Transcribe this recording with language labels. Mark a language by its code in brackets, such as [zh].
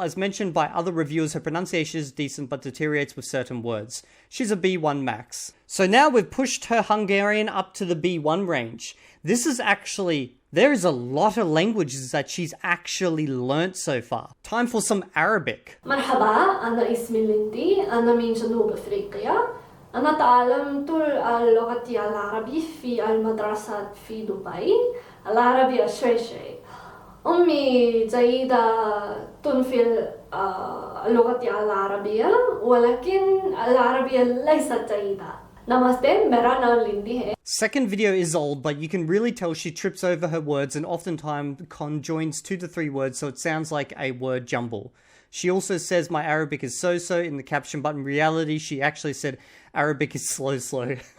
[en] As mentioned by other reviewers, her pronunciation is decent, but deteriorates with certain words. She's a B1 max. So now we've pushed her Hungarian up to the B1 range. This is actually, there is a lot of languages that she's actually learnt so far. Time for some Arabic. [ar] مرحبا أنا اسمي ليندي أنا من جنوب أفريقيا أنا تعلمت اللغة العربية في المدرسة في دبي العربية شوي شوي أمي جيدة في اللغة العربية ولكن العربية ليست جيدة. [hi] Namaste, mera naam Lindy hai. [en] Second video is old, but you can really tell she trips over her words and oftentimes conjoins 2 to 3 words, so it sounds like a word jumble. She also says my Arabic is so-so in the caption, but in reality she actually said Arabic is slow.